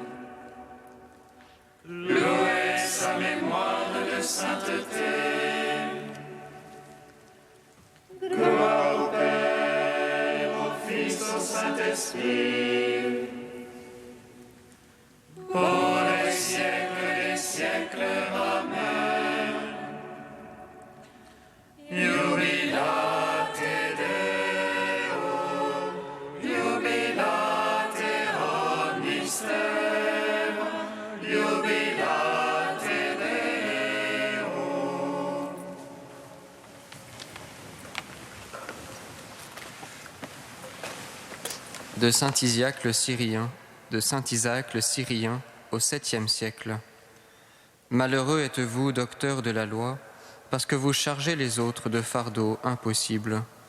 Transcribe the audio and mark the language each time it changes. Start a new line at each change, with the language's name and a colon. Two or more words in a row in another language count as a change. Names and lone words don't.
French: Louez sa mémoire de sainteté. Gloire au Père, au Fils, au Saint-Esprit, pour les siècles des siècles. Amen.
Latin: Jubilate Deo, jubilate omnis terra, jubilate Deo.
French: De saint Isiaque le Syrien, de saint Isaac le Syrien, au 7e siècle. Malheureux êtes-vous, docteurs de la loi, parce que vous chargez les autres de fardeaux impossibles.